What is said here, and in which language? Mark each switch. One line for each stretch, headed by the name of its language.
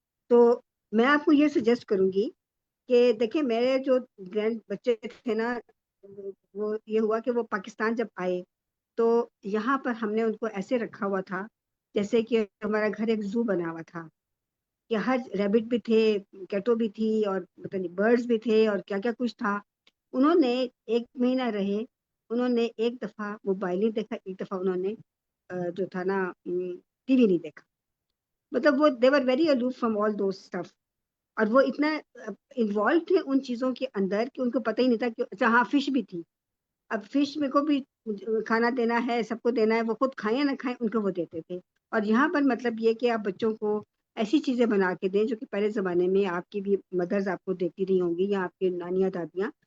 Urdu: تو میں آپ کو یہ سجیسٹ کروں گی کہ دیکھیں میرے جو گرینڈ بچے تھے نا، وہ یہ ہوا کہ وہ پاکستان جب آئے تو یہاں پر ہم نے ان کو ایسے رکھا ہوا تھا جیسے کہ ہمارا گھر ایک زو بنا ہوا تھا، کہ ہر ریبٹ بھی تھے، کیٹو بھی تھی، اور برڈز بھی تھے، اور کیا کیا کچھ تھا. انہوں نے 1 مہینہ رہے، انہوں نے ایک دفعہ موبائل نہیں دیکھا، ایک دفعہ انہوں نے جو تھا نا ٹی وی نہیں دیکھا. مطلب وہ
English: they were very aloof from all those stuff.
Urdu: اور وہ اتنا انوالو تھے ان چیزوں کے اندر کہ ان کو پتہ ہی نہیں تھا کہ اچھا ہاں فش بھی تھی. اب فش میں کو بھی کھانا دینا ہے، سب کو دینا ہے، وہ خود کھائیں یا نہ کھائیں ان کو وہ دیتے تھے. اور یہاں پر مطلب یہ کہ آپ بچوں کو ایسی چیزیں بنا کے دیں جو کہ پہلے زمانے میں آپ کی بھی مدرز آپ کو دیتی رہی ہوں گی یا آپ کی نانیاں دادیاں.